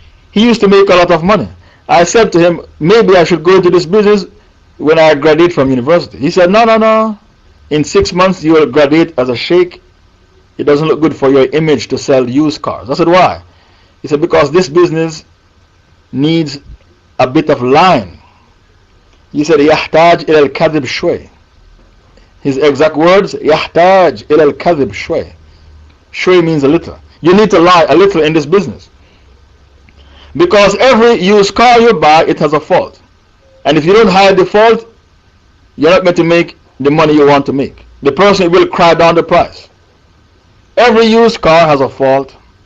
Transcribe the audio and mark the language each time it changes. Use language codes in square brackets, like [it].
[en] He used to make a lot of money. I said to him, maybe I should go into this business when I graduate from university. He said, no. In 6 months you will graduate as a sheikh. It doesn't look good for your image to sell used cars. I said, why? He said, because this business needs a bit of line. He said, [ar] يحتاج إلى الكذب شوي. [en] His exact words, [ar] يحتاج إلى الكذب شوي. [en] Shway means a little. You need to lie a little in this business. Because every used car you buy, it has a fault. And if you don't hide the fault, you're not going to make the money you want to make. The person will cry down the price. Every used car has a fault.